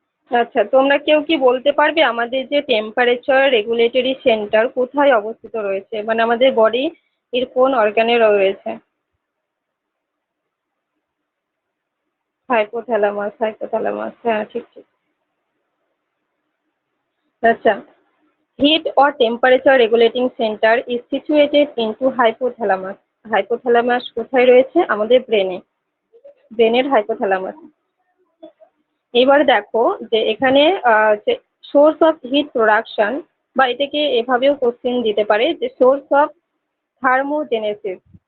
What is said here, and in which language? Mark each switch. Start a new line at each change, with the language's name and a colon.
Bangla: আচ্ছা, তোমরা কেউ কি বলতে পারবে আমাদের যে টেম্পারেচার রেগুলেটরি সেন্টার কোথায় অবস্থিত রয়েছে, মানে আমাদের বডি এর কোন অর্গানে রয়েছে? হাইপোথ্যালামাস, হাইপোথ্যালামাস, হ্যাঁ ঠিক ঠিক।
English: আচ্ছা, heat or temperature regulating center is situated into hypothalamus.
Bangla: Hypothalamus কোথায় রয়েছে, আমাদের ব্রেনে, ব্রেনের হাইপোথ্যালামাস। এবার দেখো যে এখানে যে সোর্স অফ হিট প্রোডাকশন, বা এটাকে এভাবেও কোশ্চেন দিতে পারে যে সোর্স অফ থার্মোজেনেসিস।